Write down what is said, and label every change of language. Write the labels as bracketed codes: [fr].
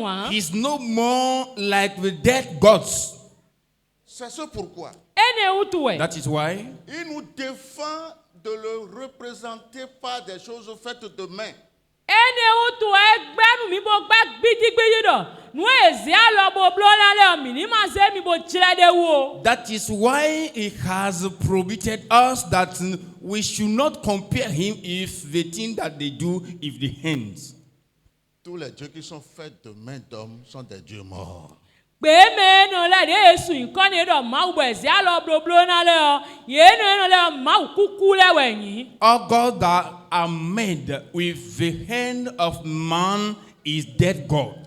[en] he's no more like the dead gods. [fr] C'est ce pourquoi [en] That is why [fr] il nous défend de le représenter par des choses faites de main. [en] That is why he has prohibited us that we should not compare him if the thing that they do if the hands. [fr] Tous les dieux qui sont faits de main d'homme sont des dieux morts. [en] All gods that are made with the hand of man is dead God.